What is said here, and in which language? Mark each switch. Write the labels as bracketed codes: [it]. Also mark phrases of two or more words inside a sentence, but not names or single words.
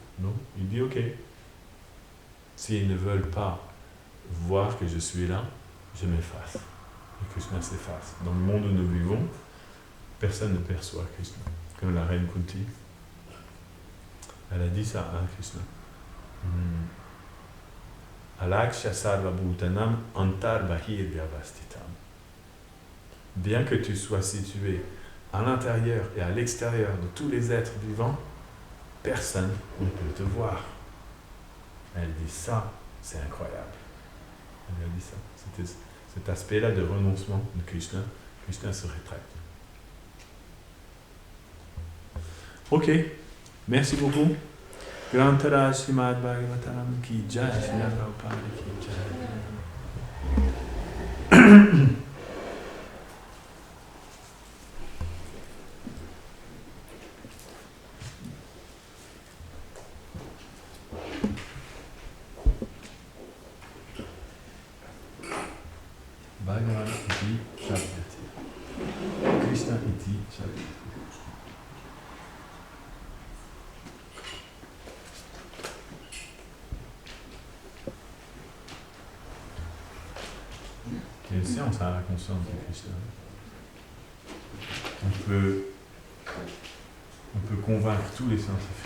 [fr] Non, il dit « Ok ». S'ils ne veulent pas voir que je suis là, je m'efface. Et Krishna s'efface. Dans le monde où nous vivons, personne ne perçoit Krishna. Comme la reine Kunti. Elle a dit ça à Krishna. [sa] अलक्ष सर्व भूतानाम् अन्तर् बहिर् व्यवस्थितम्. [fr] Bien que tu sois situé à l'intérieur et à l'extérieur de tous les êtres vivants, personne ne peut te voir. Elle dit ça, c'est incroyable. Elle a dit ça. C'était cet aspect-là de renoncement de Krishna. Krishna se rétracte. Ok, merci beaucoup. [hi] ग्रन्थर श्रीमद् भागवतम् की जय, श्रील प्रभुपाद की जय. [sa] भगवान् इति शब्दति. कृष्ण इति शब्दति. [fr] Quelle séance à la conscience de Krishna. On peut convaincre tous les scientifiques.